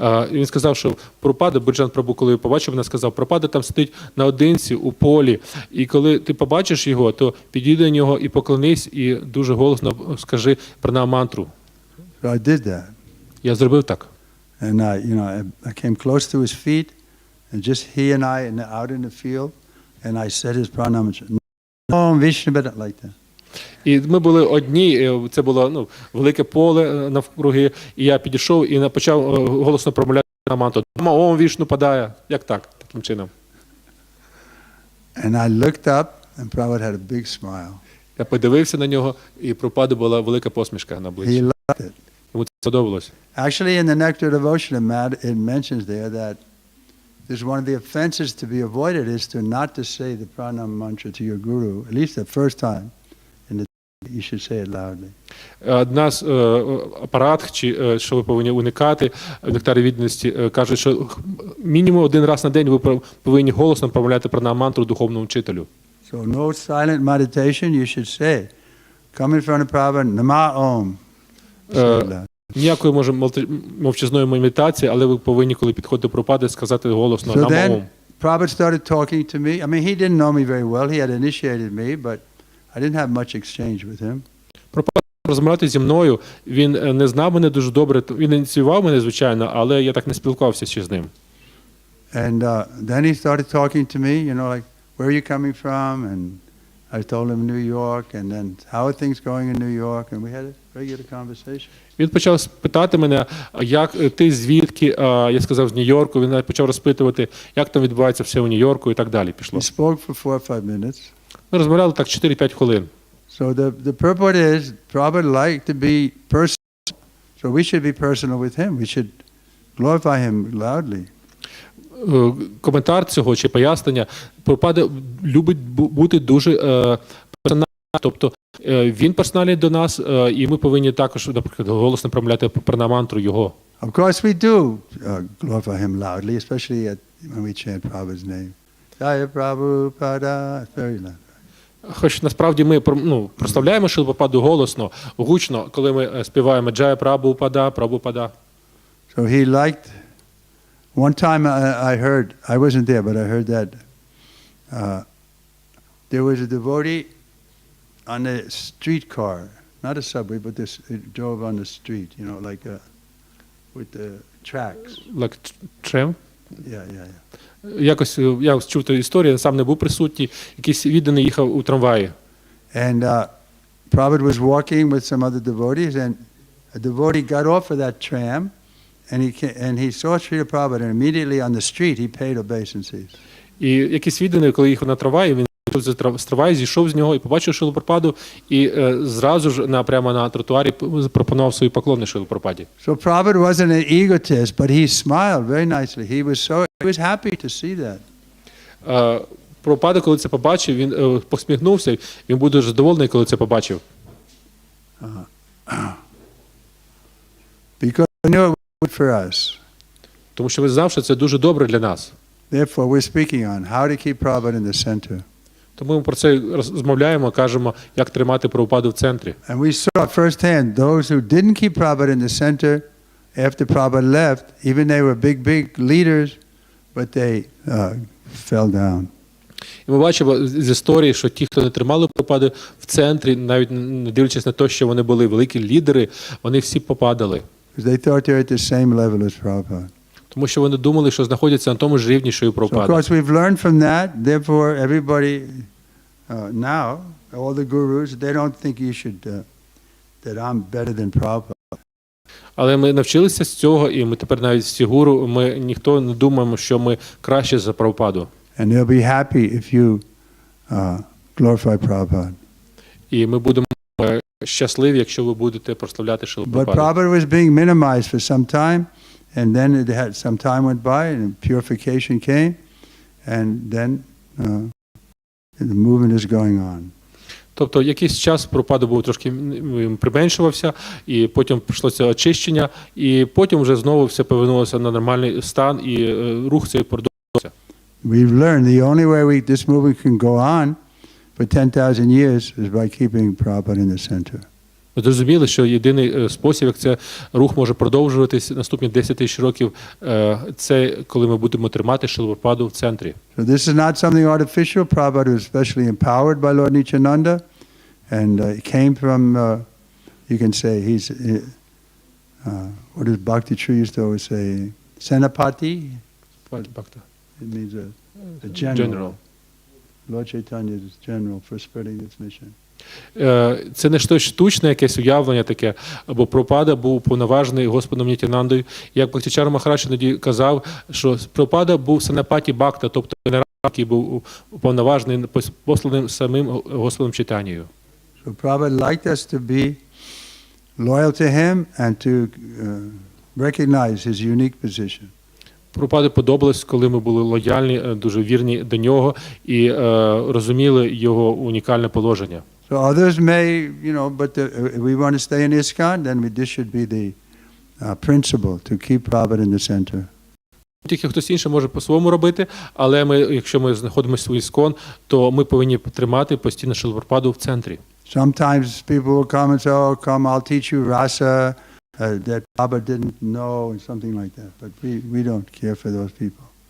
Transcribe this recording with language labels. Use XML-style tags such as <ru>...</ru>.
<uk>Він сказав, що Прабхупада, Буріджан Прабху, коли побачив мене, сказав: Прабхупада там сидить наодинці у полі, і коли ти побачиш його, то підійди до нього і поклонись, і дуже голосно скажи пранам мантру.</uk> <en>So I did that.</en> <uk>Я зробив так.</uk> <en>And I came close to his feet, and just he and I out in the field, and I said his pranam mantra. Om Vishnu like that.</en> <uk>І ми були одні, це було велике поле навкруги, і я підійшов і почав голосно промовляти на мантру. Ом Вішну падає. Як так? Таким чином.</uk> <en>And I looked up, and Prabhupada had a big smile.</en> <uk>Я подивився на нього, і Прабхупади була велика посмішка на</uk> <en>He</en> <uk>обличчі.</uk> <en>loved it.</en> <uk>Йому це сподобалось.</uk> <en>Actually, in the Nectar Devotion, it mentions there that there's one of the offenses to be avoided is to not to say the pranam mantra to your guru, at least the first time. You should say it loudly.</en> <uk>Одна з апарат, що ви повинні уникати в нектарі відданості, кажуть, що мінімум один раз на день ви повинні голосно промовляти пранам мантру духовному вчителю.</uk> <en>So no silent meditation, you should say, come in front of Prabhupada, Nama Om. Say it loud.</en> <uk>Ніякої, може, мовчазної медитації, але ви повинні, коли підходите до Прабхупади, сказати голосно</uk> <en>So</en> <sa>Намо</sa> <en>then</en> <sa>Ом.</sa> <en>Prabhupada started talking to me. I mean, he didn't know me very well. He had initiated me, but I didn't have much exchange with him.</en> <uk>Прабхупада розмовляти зі мною, він не знав мене дуже добре, він ініціював мене, звичайно, але я так не спілкувався ще з ним.</uk> <en>And then he started talking to me, like, where are you coming from? And I told him New York, and then how are things going in New York? And we had a regular conversation.</en> <uk>Він почав питати мене, як ти звідки, я сказав, з Нью-Йорку, він почав розпитувати, як там відбувається все у Нью-Йорку і так далі пішло.</uk> <en>He spoke for 4 or 5 minutes.</en> <uk>Ми розмовляли так 4-5 хвилин.</uk> <en>So the purport is, Prabhupada liked to be personal, so we should be personal with him. We should glorify him loudly.</en> <uk>Коментар цього чи пояснення, Прабхупада любить бути дуже персональним, тобто він персональний до нас, і ми повинні також, наприклад, голосно промовляти пранам мантру його.</uk> <en>Of course we do glorify him loudly, especially when we chant Prabhupada's name. Jaya Prabhupada, it's very loud.</en> <uk>Хоч насправді ми прославляємо Шрилу Прабхупаду голосно, гучно, коли ми співаємо Джая Прабхупада, Прабхупада.</uk> <en>So he liked One time I heard, I wasn't there, but I heard that there was a devotee on a streetcar, not a subway, but it drove on the street, you know, like with the tracks. Like tram? Yeah.</en> <uk>Якось я чув ту історію, сам не був присутній, якийсь відданий їхав у трамваї.</uk> <en>And Prabhupada was walking with some other devotees, and a devotee got off of that tram, and he saw Srila Prabhupada, and immediately on the street he paid obeisances.</en> <uk>І якийсь відданий, коли їхав на трамваї, він з трамваю, зійшов з нього і побачив Шрилу Прабхупаду, і зразу ж прямо на тротуарі пропонував свої поклони Шрилі Прабхупаді.</uk> <en>So Prabhupada wasn't an egotist, but he smiled very nicely. He was happy to see that.</en> <uk>Прабхупада, коли це побачив, він посміхнувся, він був дуже задоволений, коли це побачив.</uk> <en>Because he knew it was good for us.</en> <uk>Тому що він знав, що це дуже добре для нас.</uk> <en>Therefore, we're speaking on how to keep Prabhupada in the center.</en> <uk>Тому ми про це розмовляємо, кажемо, як тримати Прабхупаду в центрі.</uk> <en>And we saw firsthand those who didn't keep Prabhupada in the center after Prabhupada left, even they were big leaders, but they fell down.</en> <uk>І ми бачимо з історії, що ті, хто не тримали Прабхупаду в центрі, навіть не дивлячись на те, що вони були великі лідери, вони всі попадали.</uk> <en>Because they thought they were at the same level as Prabhupada.</en> <uk>Тому що вони думали, що знаходяться на тому ж рівні, що і</uk> <en>So of</en> <uk>Прабхупада.</uk> <en>course we've learned from that. Therefore, everybody now, all the gurus, they don't think you should that I'm better than Prabhupada.</en> <uk>Але ми навчилися з цього, і ми тепер навіть всі гуру, ми ніхто не думаємо, що ми краще за Прабхупаду.</uk> <en>And they'll be happy if you glorify Prabhupada.</en> <uk>І ми будемо щасливі, якщо ви будете прославляти Шрилу</uk> <en>But</en> <uk>Прабхупаду.</uk> <en>Prabhupada was being minimized for some time, and then some time went by, and purification came, and then the movement is going on.</en> <uk>Тобто якийсь час Прабхупада був трошки применшувався, і потім прийшло це очищення, і потім вже знову все повернулося на нормальний стан, і рух цей продовжувався.</uk> <en>We've learned the only way this movement can go on for 10,000 years is by keeping Prabhupada in the center.</en> <uk>Ми зрозуміли, що єдиний спосіб, як це рух може продовжуватись наступні 10 тисяч років, це коли ми будемо тримати Шрилу Прабхупаду в центрі.</uk> <en>So this is not something artificial. Prabhupada was especially empowered by Lord Nityananda, and it came from, you can say, he's, what does Bhakti Tree used to always say? Senapati? It means a general. Lord Chaitanya is general for spreading this mission.</en> <uk>Це не щось штучне, якесь уявлення таке, бо Прабхупада був повноважений Господом Нітянандою. Як Бхактичара Махарадж іноді казав, що Прабхупада був Санапаті Бхакта, тобто генерал, який був повноважений, посланим самим Господом Чайтанєю.</uk> <en>So Prabhupada liked us to be loyal to him and to recognize his unique position.</en> <uk>Прабхупаді подобалось, коли ми були лояльні, дуже вірні до нього і розуміли його унікальне положення.</uk> <en>So others may, but if we want to stay in ISKCON, then this should be the principle to keep Prabhupada in the center.</en> <uk>Тільки хтось інший може по-своєму робити, але якщо ми знаходимося в ISKCON, то ми повинні тримати постійно Шрилу Прабхупаду в центрі.</uk> <en>Sometimes people will come and say, "Oh, come, I'll teach you rasa that Prabhupada didn't know," and something like that. But we don't care for those people.</en>